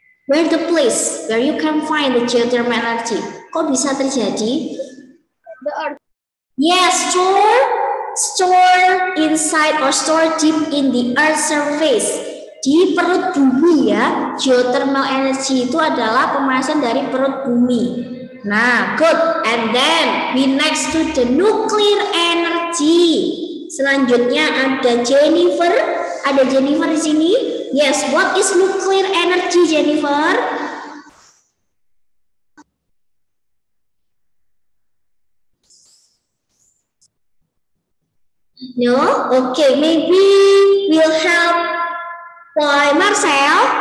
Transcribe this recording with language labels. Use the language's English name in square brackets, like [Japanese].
[English] Where the place where you can find the geothermal energy? [Indonesian] Kok bisa terjadi? [English] The earth. Yes, store inside or store deep in the earth surface. [Indonesian] Di perut bumi ya. Geothermal energy itu adalah pemanasan dari perut bumi. [English] Nah, good. And then we next to the nuclear energy. [Indonesian] Selanjutnya ada Jennifer. Ada Jennifer di sini. [English] Yes, what is nuclear energy, Jennifer? No? Okay, maybe we'll help by Marcel.